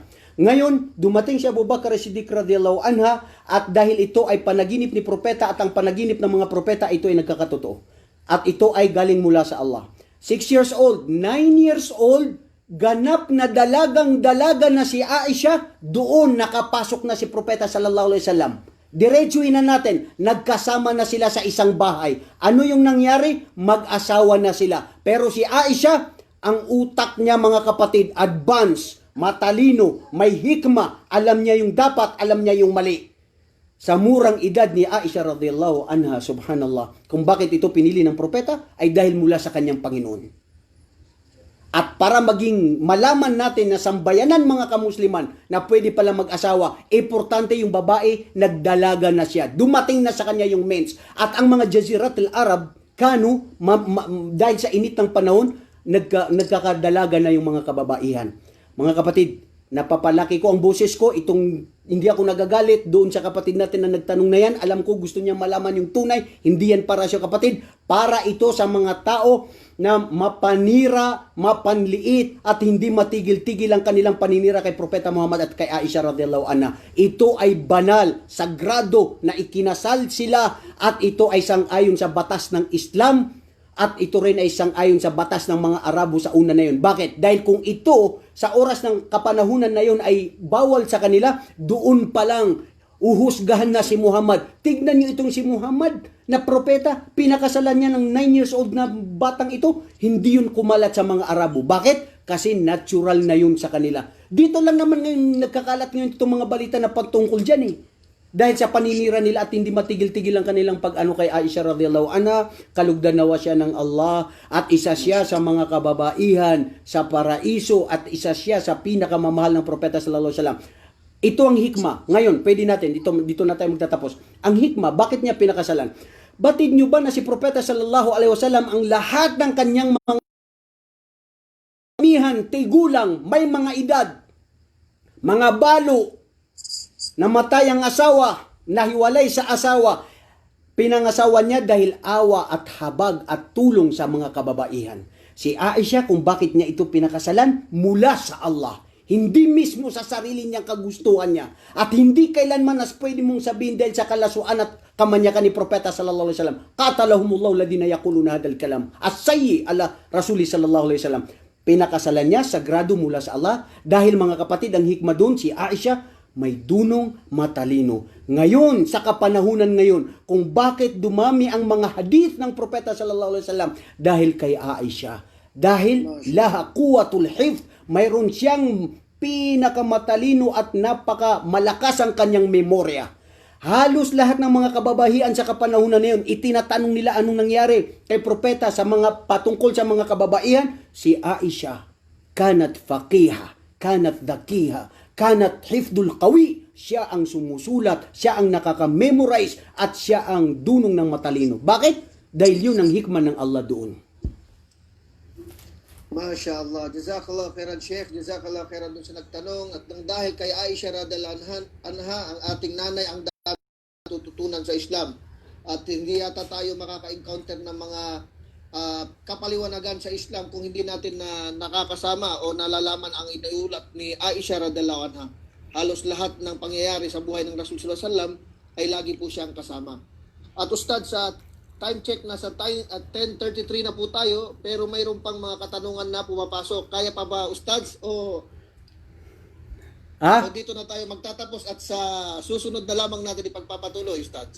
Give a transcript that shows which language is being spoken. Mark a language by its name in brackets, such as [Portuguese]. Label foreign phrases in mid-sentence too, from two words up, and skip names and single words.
[Filipino] Ngayon, dumating si Abu Bakar Siddiq [Arabic] رضي الله عنها [Filipino] at dahil ito ay panaginip ni propeta at ang panaginip ng mga propeta, ito ay nagkakatotoo. At ito ay galing mula sa Allah. [English] 6 years old, 9 years old, [Filipino] ganap na dalagang-dalaga na si Aisha, doon nakapasok na si propeta [Arabic] صلى الله عليه وسلم. [Filipino] Diretsuin na natin, nagkasama na sila sa isang bahay. Ano yung nangyari? Mag-asawa na sila. Pero si Aisha, ang utak niya mga kapatid, advance, matalino, may hikma, alam niya yung dapat, alam niya yung mali. Sa murang edad ni Aisha [Arabic] رضي الله عنها, [Filipino] subhanallah, kung bakit ito pinili ng propeta, ay dahil mula sa kanyang Panginoon. At para maging malaman natin na sambayanan mga kamusliman na pwede pala mag-asawa, importante yung babae, nagdalaga na siya. Dumating na sa kanya yung mens. At ang mga Jazirat al-Arab, dahil sa init ng panahon, nagkakadalaga na yung mga kababaihan. Mga kapatid, napapalaki ko ang boses ko, hindi ako nagagalit doon sa kapatid natin na nagtanong na yan. Alam ko gusto niya malaman yung tunay. Hindi yan para sa kapatid. Para ito sa mga tao na mapanira, mapanliit at hindi matigil-tigil ang kanilang paninira kay Propeta Muhammad at kay Aisha [Arabic] رضي الله عنها. [Filipino] Ito ay banal, sagrado na ikinasal sila at ito ay sang-ayon sa batas ng Islam at ito rin ay sang-ayon sa batas ng mga Arabo sa una na yun. Bakit? Dahil kung ito sa oras ng kapanahunan na yun ay bawal sa kanila, doon pa lang uhusgahan na si Muhammad. Tignan niyo itong si Muhammad na propeta, pinakasalan niya ng [English] 9 years old [Filipino] na batang ito, hindi yun kumalat sa mga Arabo. Bakit? Kasi natural na yun sa kanila. Dito lang naman ngayon nagkakalat ngayon itong mga balita na pagtungkol dyan eh. Dahil sa paninira nila at hindi matigil-tigil ang kanilang pag-ano kay Aisha [Arabic] رضي الله عنها, [Filipino] kalugdan nawa siya ng Allah at isa siya sa mga kababaihan sa paraiso at isa siya sa pinakamamahal ng propeta [Arabic] صلى الله عليه وسلم. [Filipino] Ito ang hikma. Ngayon, pwede natin, dito na tayo magtatapos. Ang hikma, bakit niya pinakasalan? Batid niyo ba na si propeta [Arabic] صلى الله عليه وسلم [Filipino] ang lahat ng kanyang mga tigulang, may mga edad, mga balo, namatay ang asawa, nahiwalay sa asawa, pinangasawa niya dahil awa at habag at tulong sa mga kababaihan. Si Aisha, kung bakit niya ito pinakasalan, mula sa Allah. Hindi mismo sa sarili niyang kagustuhan niya. At hindi kailanman as pwede mong sabihin dahil sa kalasuan at kamanyakan ni Propeta [Arabic] صلى الله عليه وسلم. قاتلهم الله الذين يقولون هذا الكلام السيء على رسول صلى الله عليه وسلم. [Filipino] Pinakasalan niya, sagrado mula sa Allah. Dahil mga kapatid, ang hikma doon, si Aisha, may dunong matalino. Ngayon, sa kapanahunan ngayon, kung bakit dumami ang mga hadith ng Propeta [Arabic] صلى الله عليه وسلم, [Filipino] dahil kay Aisha. Dahil [Arabic] لها قوة الحفظ, [Filipino] mayroon siyang pinakamatalino at napakamalakas ang kanyang memorya. Halos lahat ng mga kababaihan sa kapanahunan na yun, itinatanong nila anong nangyari kay propeta sa mga patungkol sa mga kababaihan. [Arabic] Si Aisha, كانت فقيهة كانت ذكية كانت حفظ القوي. [Filipino] Siya ang sumusulat, siya ang nakaka-memorize at siya ang dunong ng matalino. Bakit? Dahil yun ang hikmah ng Allah doon. [Arabic] ما شاء الله. جزاك الله خيرا, Sheikh. جزاك الله خيرا [Filipino] dun sa nagtanong. At nang dahil kay Aisha [Arabic] رضي الله عنها, [Filipino] ang ating nanay, ang dami natututunan sa Islam. At hindi yata tayo makaka-encounter ng mga kapaliwanagan sa Islam kung hindi natin na nakakasama o nalalaman ang iniulat ni Aisha [Arabic] رضي الله عنها. [Filipino] Halos lahat ng pangyayari sa buhay ng Rasul [Arabic] صلى الله عليه وسلم [Filipino] ay lagi po siyang kasama. At Ustad, sa [English] time check [Filipino] na sa time at 10:33 na po tayo, pero mayroon pang mga katanungan na pumapasok. Kaya pa ba, Ustads? O dito na tayo magtatapos at sa susunod na lamang natin ipagpapatuloy, Ustads?